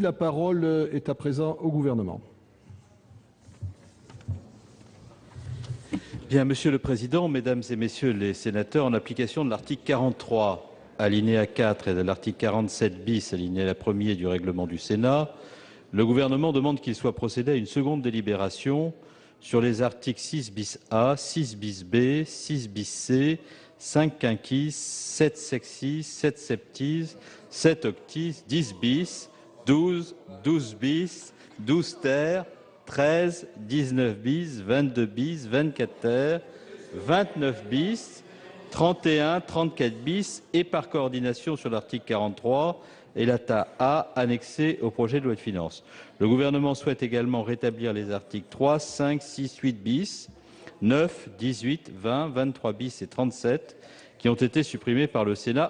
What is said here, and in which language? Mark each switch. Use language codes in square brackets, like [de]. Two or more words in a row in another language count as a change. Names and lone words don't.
[fr] La parole est à présent au gouvernement. Bien, Monsieur le Président, Mesdames et Messieurs les sénateurs, en application de l'article 43, alinéa 4 et de l'article 47 bis, alinéa 1er du règlement du Sénat, le Gouvernement demande qu'il soit procédé à une seconde délibération sur les articles 6 bis A, 6 bis B, 6 bis C, 5 quinquis, 7 sexis, 7 septies, 7 octis, 10 bis, 12, 12 bis, 12 ter, 13, 19 bis, 22 bis, 24 ter, 29 bis, 31, 34 bis et par coordination sur l'article 43 et l'ATA A annexé au projet de loi de finances. Le Gouvernement souhaite également rétablir les articles 3, 5, 6, 8 bis, 9, 18, 20, 23 bis et 37 qui ont été supprimés par le Sénat.